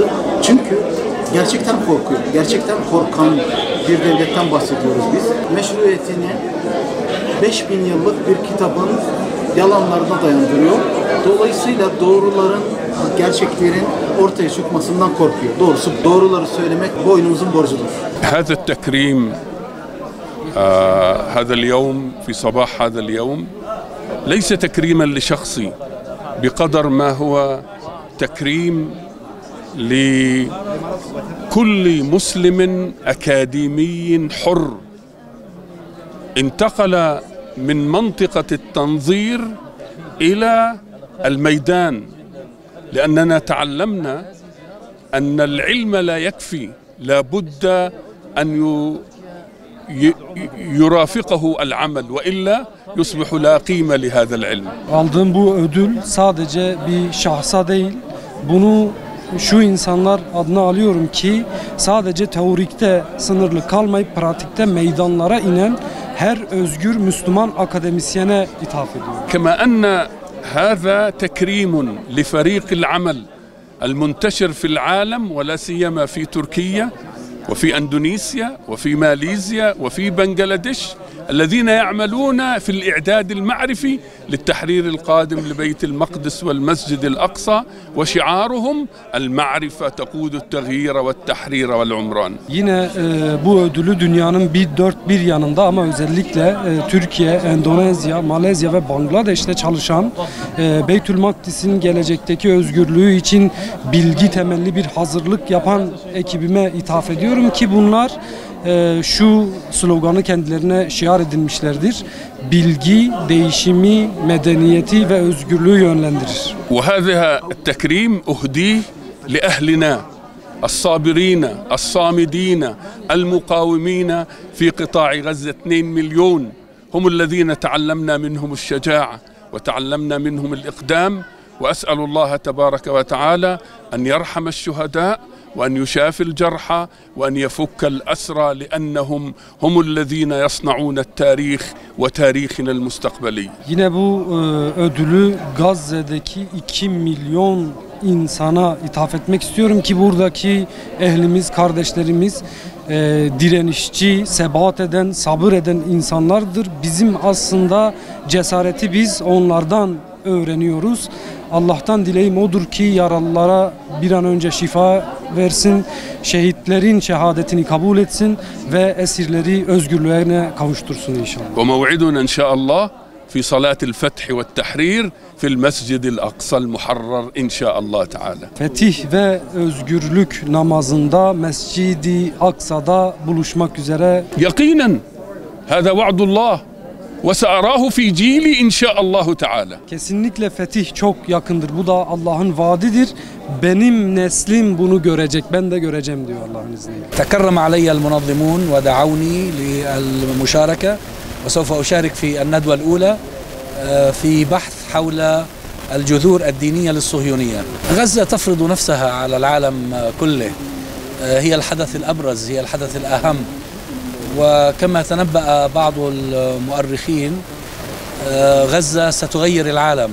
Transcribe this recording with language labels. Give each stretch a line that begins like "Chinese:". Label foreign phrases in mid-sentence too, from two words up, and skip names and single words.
Turkish: Çünkü gerçekten korkuyor, gerçekten korkan bir devletten bahsediyoruz biz. Meşruiyetini 5000 yıllık bir kitabın yalanlarına dayandırıyor. Dolayısıyla doğruların, gerçeklerin ortaya çıkmasından korkuyor. Doğrusu doğruları söylemek boynumuzun borcudur.
Arabic: هذا التكريم هذا اليوم في صباح هذا اليوم ليس تكريما لشخصي بقدر ما هو تكريم لكل مسلم أكاديمي حر انتقل من منطقة التنظير إلى الميدان لأننا تعلمنا أن العلم لا يكفي لا بد أن يرافقه العمل، وإلا يصبح لا قيمة لهذا العلم.
Turkish: Aldığım bu ödül sadece bir şahsa değil, bunu şu insanlar adına alıyorum ki sadece teorikte sınırlı kalmayıp pratikte meydanlara inen her özgür Müslüman akademisyene ithaf ediyorum.
Arabic: كما أن هذا تكريم لفريق العمل المنتشر في العالم ولا سيما في تركيا وفي أندونيسيا وفي ماليزيا وفي بنغلاديش الذين يعملون في الإعداد المعرفي للتحرير القادم لبيت المقدس والمسجد الأقصى، وشعارهم المعرفة تقود التغيير والتحرير والعمران.
Turkish: Yine bu ödülü dünyanın dört bir yanında ama özellikle Türkiye, Endonezya, Malezya ve Bangladeş'te çalışan Beytül Makdis'in gelecekteki özgürlüğü için bilgi temelli bir hazırlık yapan ekibime ithaf ediyorum ki bunlar şu sloganı kendilerine şiar edinmişlerdir. Bilgi, değişimi, medeniyeti ve özgürlüğü yönlendirir.
Arabic: وهذا التكريم أهديه لأهلنا الصابرين الصامدين المقاومين في قطاع غزة. 2 مليون هم الذين تعلمنا منهم الشجاعة وتعلمنا منهم الإقدام، وأسأل الله تبارك وتعالى أن يرحم الشهداء وأن يشافي الجرحى وأن يفك الأسرى، لأنهم هم الذين يصنعون التاريخ وتاريخنا المستقبلي.
Turkish: Yine bu ödülü Gazze'deki 2 milyon insana ithaf etmek istiyorum ki buradaki ehlimiz, kardeşlerimiz direnişçi, sebat eden, sabır eden insanlardır. Bizim aslında cesareti biz onlardan öğreniyoruz. Allah'tan dileğim odur ki yaralılara bir an önce şifa versin, şehitlerin şehadetini kabul etsin ve esirleri özgürlüğüne kavuştursun inşallah.
Arabic: وموعدنا إن شاء الله في صلاة الفتح والتحرير في المسجد الأقصى المحرر إن شاء الله تعالى.
Turkish: Fetih ve özgürlük namazında Mescid-i Aksa'da buluşmak üzere.
Arabic: يقينا هذا وعد الله وسأراه في جيلي إن شاء الله تعالى.
Turkish: Kesinlikle fetih çok yakındır. Bu da Allah'ın vaadidir. Benim neslim bunu görecek. Ben de göreceğim diyor Allah'ın izniyle.
Arabic: تكرم علي المنظمون ودعوني للمشاركة، وسوف أشارك في الندوة الأولى في بحث حول الجذور الدينية للصهيونية. غزة تفرض نفسها على العالم كله، هي الحدث الأبرز، هي الحدث الأهم، وكما تنبأ بعض المؤرخين غزة ستغير العالم.